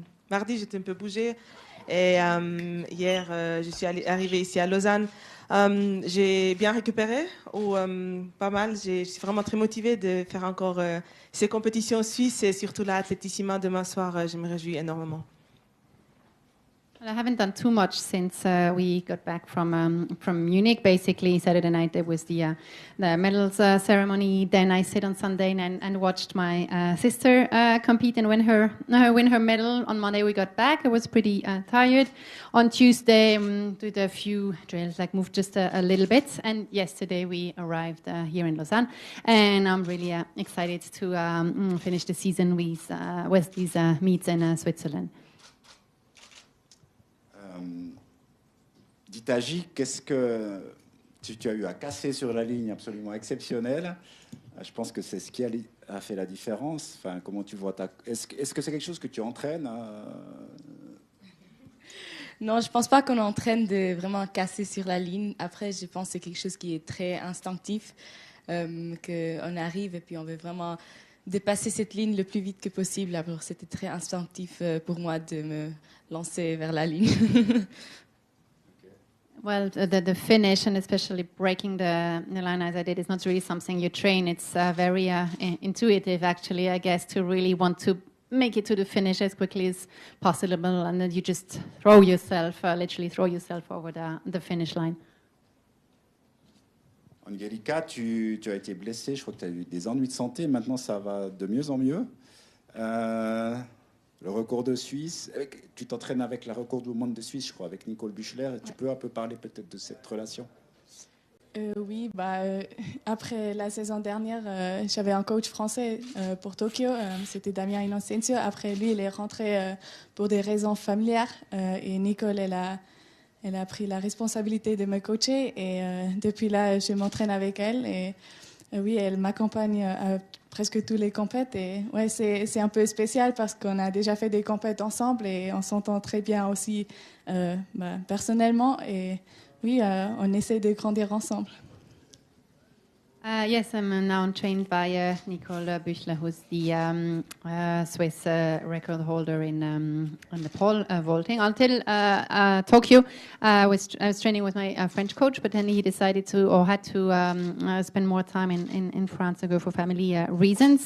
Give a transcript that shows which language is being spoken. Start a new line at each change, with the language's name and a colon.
French: Mardi, j'étais un peu bougée, et hier, je suis arrivée ici à Lausanne. J'ai bien récupéré, ou pas mal. Je suis vraiment très motivée de faire encore ces compétitions suisses, et surtout l'athlétissima demain soir. Je me réjouis énormément.
English: Well, I haven't done too much since we got back from Munich. Basically, Saturday night there was the medals ceremony. Then I stayed on Sunday and watched my sister compete and win her medal. On Monday we got back. I was pretty tired. On Tuesday, did a few drills, like moved just a little bit. And yesterday we arrived here in Lausanne, and I'm really excited to finish the season with these meets in Switzerland.
French: Ditaji, qu'est-ce que tu as eu à casser sur la ligne absolument exceptionnelle? Je pense que c'est ce qui a fait la différence. Enfin, comment tu vois Est-ce que c'est quelque chose que tu entraînes Non, je pense pas qu'on entraîne de vraiment casser sur la ligne. Après, je pense que c'est quelque chose qui est très instinctif, qu'on arrive et puis on veut vraiment dépasser cette ligne le plus vite que possible. Alors, c'était très instinctif pour moi de me lancer vers la ligne.
English: Well, the finish, and especially breaking the line as I did, is not really something you train. It's very intuitive, actually, I guess, to really want to make it to the finish as quickly as possible, and then you just literally throw yourself over the finish line.
French: Angelica, tu as été blessée, je crois que tu as eu des ennuis de santé. Maintenant, ça va de mieux en mieux. Le record de Suisse, tu t'entraînes avec la record du monde de Suisse, je crois, avec Nicole Buchler. Tu peux un peu parler peut-être de cette relation? Oui, après la saison dernière, j'avais un coach français pour Tokyo, c'était Damien Inocencio. Après lui, il est rentré pour des raisons familières, et Nicole, elle a pris la responsabilité de me coacher, et depuis là, je m'entraîne avec elle, et oui, elle m'accompagne à presque tous les compètes, et ouais, c'est un peu spécial parce qu'on a déjà fait des compètes ensemble et on s'entend très bien aussi personnellement, et oui, on essaie de grandir ensemble.
English: Yes, I'm now trained by Nicole Büchler, who's the Swiss record holder in the pole vaulting. Until Tokyo, I was training with my French coach, but then he decided had to spend more time in France to go for family reasons.